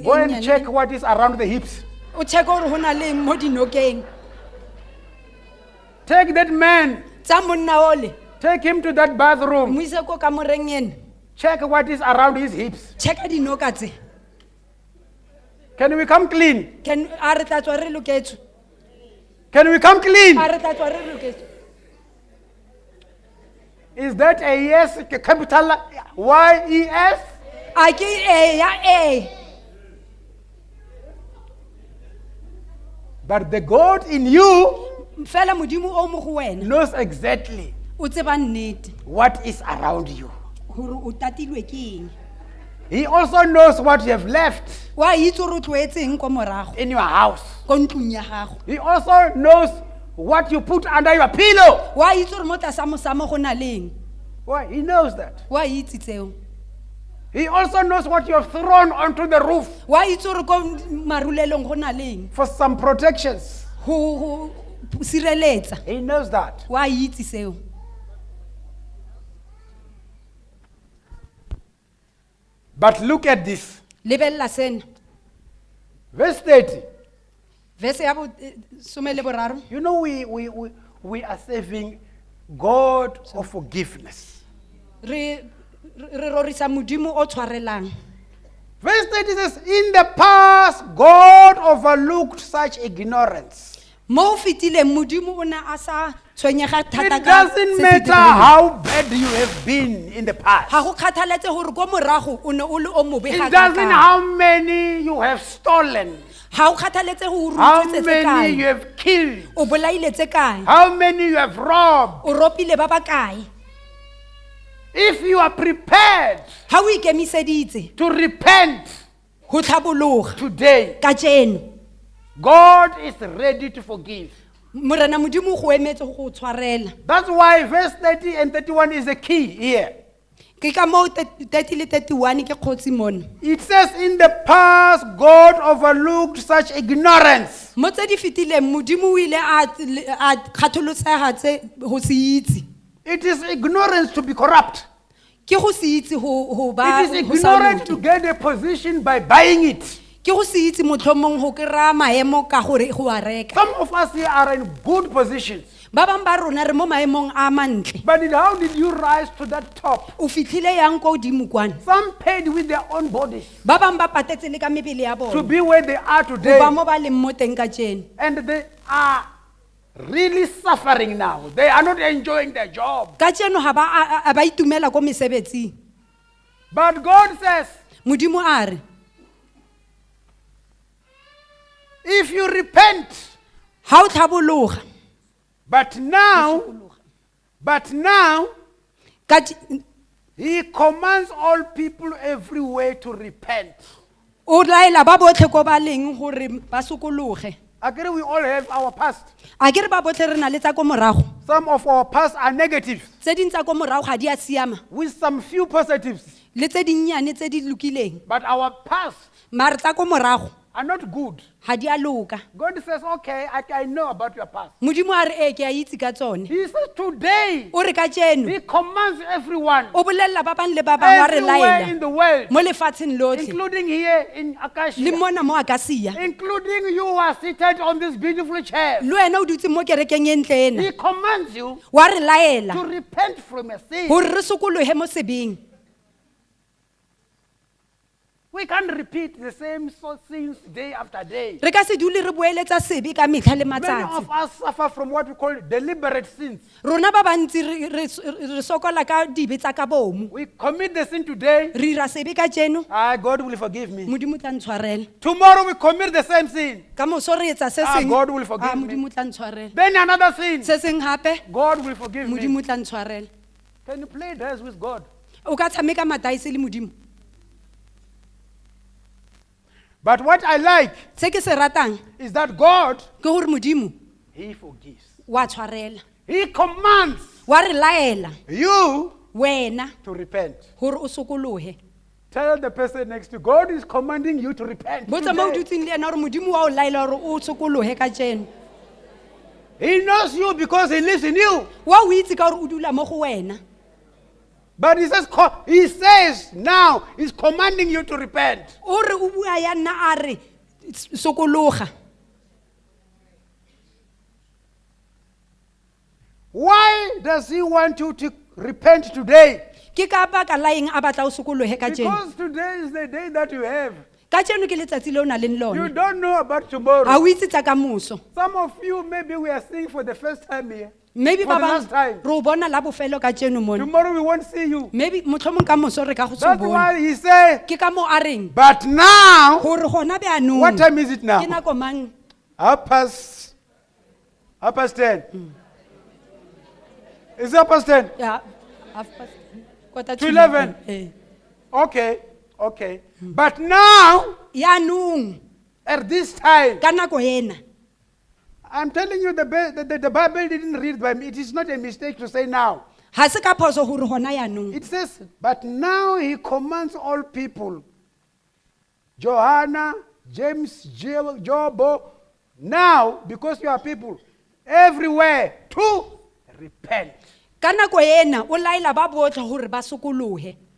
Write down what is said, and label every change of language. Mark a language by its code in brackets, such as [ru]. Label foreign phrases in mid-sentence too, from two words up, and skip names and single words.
[en] Go [tn] e [en] and [tn] nnyane. [en] check what is around the hips. [tn] O check gore ho na le eng mo dinokeng. [en] Take that man, [tn] Tsa monna ole, [en] take him to that bathroom. [tn] mo ise ko kamoreng ene. [en] Check what is around his hips. [tn] Checka dinoka tse. [en] Can we come clean? [tn] A re tla tswa re loketswe. [en] Can we come clean? [tn] A re tla tswa re loketswe. [en] Is that a yes, capital Y-E-S? [tn] A ke e ya e. [en] But the God in you [tn] Fela modimo o mo go wena [en] knows exactly [tn] o tseba nnete [en] what is around you. [tn] gore o tatilwe ke eng. [en] He also knows what you have left [tn] Wa itse gore o tlwaetseng ko morago [en] in your house. [tn] ko ntlong ya gago. [en] He also knows what you put under your pillow. [tn] Wa itse gore mo tlasa mosamo go na leng. [en] Why? He knows that. [tn] Wa itse tseo. [en] He also knows what you have thrown onto the roof [tn] Wa itse gore ko marulelong go na leng. [en] for some protections. [tn] Go sireletsa. [en] He knows that. [tn] Wa itse seo. [en] But look at this. [tn] Lebella sena. [en] Verse 30. [tn] Verse ya some le boraro. [en] You know, we are serving God of forgiveness. [tn] Re rorisa modimo o tshwarelang. [en] Verse 30 says, in the past, God overlooked such ignorance. [tn] Mo fitile modimo o na asa tshwenyega thata [en] It [tn] ka [en] doesn't [tn] se se [en] matter [tn] dirileng. [en] how bad you have been in the past. [tn] Ha go kgathaletse gore ko morago o ne o le o mobe [en] It [tn] ga [en] doesn't [tn] ka. [en] how many you have stolen, [tn] Ha o kgathaletse go [en] how [tn] rutsitse tse [en] many you [tn] kae. [en] have killed, [tn] O bolaile tse kae. [en] how many you have robbed. [tn] O ropile ba ba kae. [en] If you are prepared [tn] Ha o ikemiseditse [en] to repent [tn] go tlhabologa [en] today, [tn] ka tseno. [en] God is ready to forgive. [tn] Morena modimo go emetse go tshwarela. [en] That's why verse 30 and 31 is the key here. [tn] Ke ka mo 30 le 31 ke kgotsi mona. [en] It says, in the past, God overlooked such ignorance. [tn] Mo tse di fitileng modimo o ile a kgatholosega tse go se itse. [en] It is ignorance to be corrupt. [tn] Ke go se itse go ba [en] It is [tn] go sa [en] ignorance to [tn] loke. [en] get a position by buying it. [tn] Ke go se itse motlhomong go kry-a maemo ka gore go a reka. [en] Some of us here are in good positions. [tn] Ba bang ba rona re mo maemong a mantle. [en] But how did you rise to that top? [tn] O fitlhile yang ko godimo kwana. [en] Some paid with their own bodies [tn] Ba bang ba patetse le ka mebele ya [en] to [tn] bona. [en] be where they are [tn] Go [en] today. [tn] ba mo ba leng mo teng ka tseno. [en] And they are really suffering now. They are not enjoying their job. [tn] Ka tseno ha ba itumela ko mesebetsing. [en] But God says, [tn] Modimo a re, [en] if you repent, [tn] ha o tlhabologa. [en] but now, [tn] Ka [en] He commands all people everywhere to repent. [tn] O laela ba botlhe ko ba leng gore ba sokologe. [en] Agree, we all have our past. [tn] A ke re ba botlhe re na le tsa ko morago. [en] Some of our past are negative, [tn] Tse ding tsa ko morago ga di a siama. [en] with some few positives. [tn] Le tse dinnyane tse di lokileng. [en] But our past [tn] Mare tsa ko morago [en] are not good. [tn] ga di a loka. [en] God says, okay, I know about your past. [tn] Modimo a re ke a itse ka tsone. [en] He says today, [tn] O re ka tseno [en] he commands everyone, [tn] o bolella ba bang le ba bang wa re [en] everywhere in [tn] laela [en] the world, [tn] mo lefatsheng lotlhe [en] including here in [tn] le [en] Akasia, [tn] mona mo Akasia. [en] including you who are seated on this beautiful chair. [tn] Le wena o dutse mo kerekeng e ntle ena [en] He commands you [tn] wa re laela [en] to repent from your sin. [tn] gore re sokologe mo sebeng. [en] We can't repeat the same sins day after day. [tn] Re ka se dule re boeletsa sebe ka metlha le [en] Many [tn] matsatsi. [en] of us suffer from what we call deliberate sins. [tn] Rona ba bantsi re sokola ka dibe tsa ka bomo. [en] We commit the sin today, [tn] Re ira sebe ka tseno [en] God will forgive me. [tn] modimo tla ntshwarela. [en] Tomorrow we commit the same sin, [tn] Ka moso re etsa se seng [en] God will forgive me. [tn] modimo tla ntshwarela. [en] Then another sin, [tn] Se seng hape [en] God will forgive me. [tn] modimo tla ntshwarela. [en] Can you play dice with God? [tn] O ka tshameka mataese le modimo. [en] But what I like [tn] Se ke se ratang [en] is that God, [tn] ke gore modimo [en] he forgives. [tn] wa tshwarela. [en] He commands [tn] Wa re laela [en] you [tn] wena [en] to repent. [tn] gore o sokologe. [en] Tell the person next to you, God is commanding you to repent. [tn] Botsa mo o [en] today. [tn] dutseng le ena gore modimo wa o laela gore o sokologe ka tseno. [en] He knows you because he lives in you. [tn] Wa o itse ka gore o dula mo go wena. [en] But he says now, he's commanding you to repent. [tn] O re o bua ya nna a re sokologa. [en] Why does he want you to repent today? [tn] Ke ka baka la eng a batla o sokologe ka tseno. [en] Because today is the day that you have. [tn] Ka tseno ke letsatsi le o na leng [en] You [tn] lone. [en] don't know about [tn] Ha [en] tomorrow. [tn] o itse tsa ka moso. [en] Some of you, maybe we are seeing for the first time here. Maybe For [tn] ba [en] the last [tn] bang [en] time. [tn] re o bona la bofelo ka tseno mona. [en] Tomorrow we won't see you. [tn] Maybe motlhomong ka moso re ka go [en] That's [tn] tsebona. [en] why he said, [tn] Ke ka mo a reng [en] but now, [tn] gore gona beanong. [en] what time is it [tn] Ke [en] now? [tn] nako mang? [en] 10:30. Is it 10:30? Ya, half past- quarter To 11. Eh. Okay, okay. But now, [tn] Yaanong [en] at this time, [tn] ka nako ena [en] I'm telling you, the Bible didn't read by me. It is not a mistake to say now. [tn] ha se ka phoso gore gona yaanong. [en] It says, but now he commands all people, Johanna, James, Jobo, now, because you are people, everywhere, to repent. [tn] Ka nako ena o laela ba botlhe gore ba sokologe.